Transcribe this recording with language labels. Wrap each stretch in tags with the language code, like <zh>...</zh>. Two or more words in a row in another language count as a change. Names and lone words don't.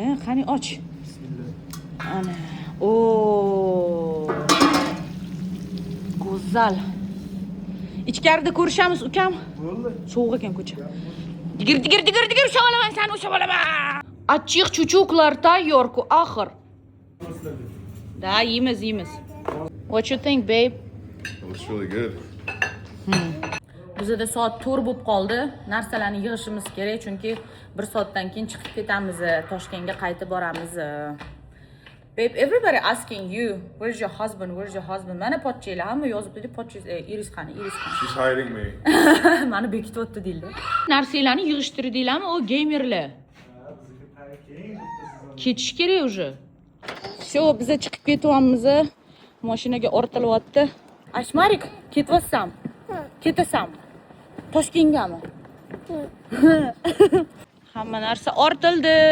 <uz>Qani och. Ana. Go'zal. Ichkarida ko'rishamiz, ukam. Bo'ldi. Sovuq ekan ko'cha. Digir usha olaman, sen usha olaman. Achchiq chuchuklar tayyor-ku, axir. Da, yeymiz.</uz> <en>What you think, babe? It looks really good.</en> <uz>Bizda soat 4 bo'lib qoldi. Narsalarni yig'ishimiz kerak, chunki 1 soatdan keyin chiqib ketamiz, Toshkentga qaytib boramiz.</uz> <en>Babe, everybody asking you, where's your husband?</en> <uz>Mana pochchanglar hamma yozibdi, pochchangiz Iris qani?</uz> <en>She's hiding me.</en> <uz>Mani bekityapti deydi. Narsalarni yig'ishtirdinglarmi, o gamerlar? Ketish kerak</uz> <ru>уже. Всё,</ru> <uz>biz chiqib ketyapmiz. Mashinaga ortilyapti. Ashmarik, ketyapsam. Ketasan. Toshkentgami? Hamma narsa ortildi.</uz>